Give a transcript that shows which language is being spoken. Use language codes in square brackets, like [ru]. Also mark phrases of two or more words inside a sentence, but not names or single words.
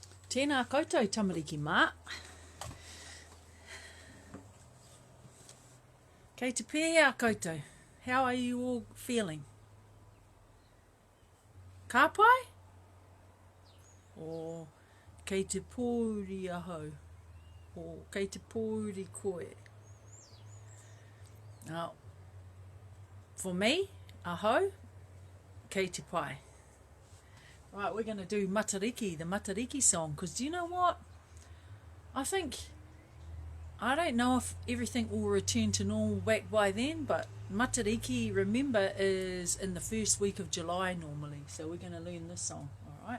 [mi] Tēnā koutou tamariki mā. Kei te pēia koutou. [en] How are you all feeling? [mi] Ka pai? O kei te pōuri ahau? O kei te pōuri koe? [en] Now, for me, [mi] ahau, kei te pai. [en] Right, we're going to do Matariki, the Matariki song, because do you know what? I don't know if everything will return to normal back by then, but Matariki, remember, is in the first week of July normally, so we're going to learn this song, alright?